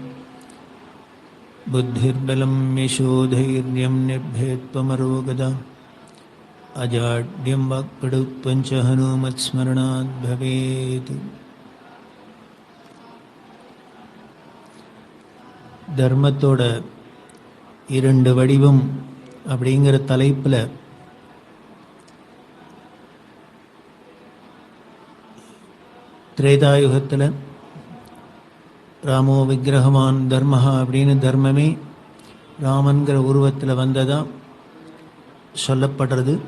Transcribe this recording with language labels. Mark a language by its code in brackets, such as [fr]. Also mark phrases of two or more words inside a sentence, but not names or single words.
[sa] बुद्धिर्बलं यशोधैर्यं निर्भयत्वमरोगदा अजाड्यं वाक्पटुत्वं च हनुमत्स्मरणात् भवेत्। [ta] धर्मத்தோட இரண்டு வடிவம் அப்படிங்கிற தலைப்பில் திரேதாயுகத்தில் [sa] रामो विग्रहवान् धर्मः [ta] அப்படின்னு தர்மமே ராமன்கிற உருவத்தில் வந்ததாக சொல்லப்படுறது.